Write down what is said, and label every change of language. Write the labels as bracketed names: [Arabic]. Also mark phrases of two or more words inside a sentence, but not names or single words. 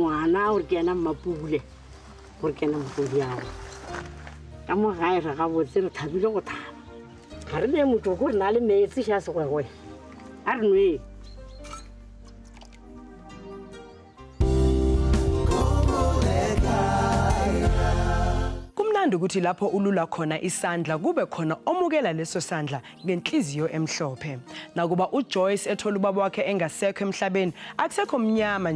[Northern Sotho] ngwana gore ke ena mmapule gore ke ena mokodi yago ka mo gae re ga botse re thabile go thaba ga re le motho ko re na le metsi xa segwegwe a re nwee [Zulu] kumnandi ukuthi lapho ulula khona isandla kube khona omukela leso sandla ngenhliziyo emhlophe nakuba uJoyce ethola ubaba wakhe engasekho emhlabeni akusekho mnyama